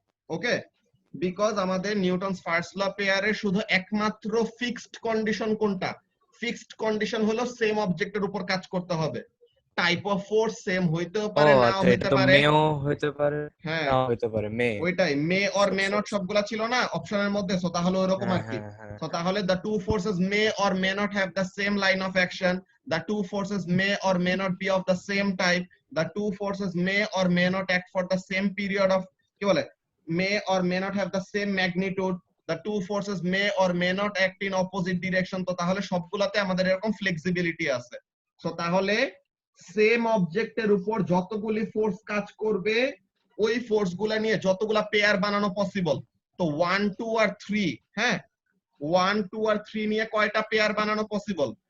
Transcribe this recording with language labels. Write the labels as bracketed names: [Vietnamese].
[Bangla] ওকে, because আমাদের Newton's first ল পেয়ারে শুধু একমাত্র ফিক্সড কন্ডিশন কোনটা? ফিক্সড কন্ডিশন হলো সেম অবজেক্টের উপর কাজ করতে হবে। টাইপ অফ ফোর্স সেম হইতেও পারে, নাও আচ্ছা, এটা হইতে তো পারে। মেও হইতে পারে, হ্যাঁ, নাও হইতে পারে। মে ওইটাই [English] may or may not [Bangla] সবগুলা ছিল না অপশনের মধ্যে, সো তাহলে ওরকম আর কি। সো তাহলে [English] the two forces may or may not have the same line of action, the two forces may or may not be of the same type, the two forces may or may not act for the same period of [Bangla] কি বলে [English] may or may not have the same magnitude, the two forces may or may not act in opposite direction। [Bangla] তো তাহলে সবগুলাতে আমাদের এরকম flexibility আছে। So তাহলে same অবজেক্টের উপর যতগুলি ফোর্স কাজ করবে ওই ফোর্স গুলা নিয়ে যতগুলা পেয়ার বানানো পসিবল তো 1 2 আর 3, হ্যাঁ 1 2 আর 3 নিয়ে কয়টা পেয়ার বানানো পসিবল?